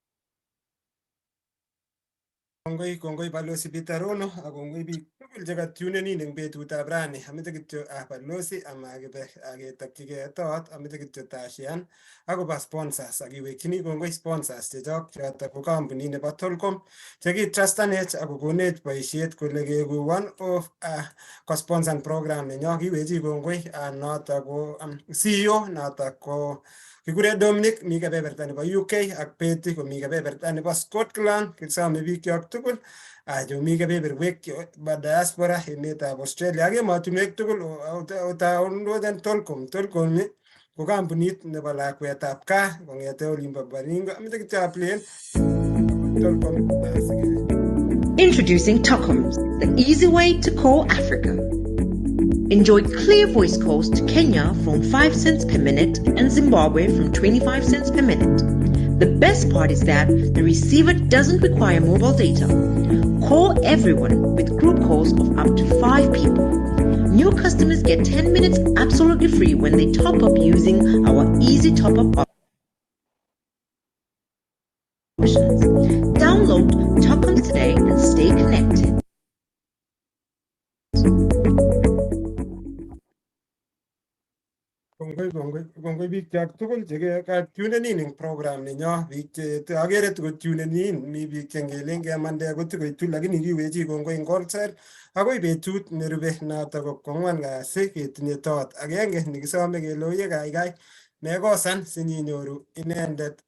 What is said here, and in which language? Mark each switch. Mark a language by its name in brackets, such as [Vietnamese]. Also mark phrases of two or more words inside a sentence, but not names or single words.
[Kalenjin] Kongoi balozi Peter Ronoh ak kongoi biik tugul chekatunen in eng betutab rani. Ameche kityo balozi amakibe aketokchigei toot, ameche kityo tashian akobo sponsors akiwekchini kongoi sponsors chechok choto ko kampunit nebo Tolcom chekitrustanech akokonech boisiet kole keeku [English] one of [Kalenjin] ko-sponsor program nenyo. Kiwechi kongoi noto ko CEO noto ko kikure Dominic mi kebeberta nebo UK ak Betty komi kebeberta nebo Scotland. Kisome bikyok tugul chomi kebeberwek ba diaspora emetab Australia ak emotinwek tugul otaondoten Tolcom. Tolcom ko kampunit nebo lakwetab gaa kong'ete olimbo Baringo. Ameche kityo aplain Tolcom. [English] Introducing Tocoms, the easy way to call Africa. Enjoy clear voice calls to Kenya from 5 cents per minute and Zimbabwe from 25 cents per minute. The best part is that the receiver doesn't require mobile data. Call everyone with group calls of up to 5 people. New customers get 10 minutes absolutely free when they top up using our easy top-up options. Download Tocoms today and stay connected. [Kalenjin] Kongoi biik chok tugul chekatunen in eng program nenyo. Biik che agere tukotunen in, mi biik chengelen kemande kotukoitu lakini kiwechi kongoi eng kolset akoi betut nerube noto ko kwang'wan kasi ketinye toot agenge nekisome kele oye kaikai mekosan sinyinyoru inendet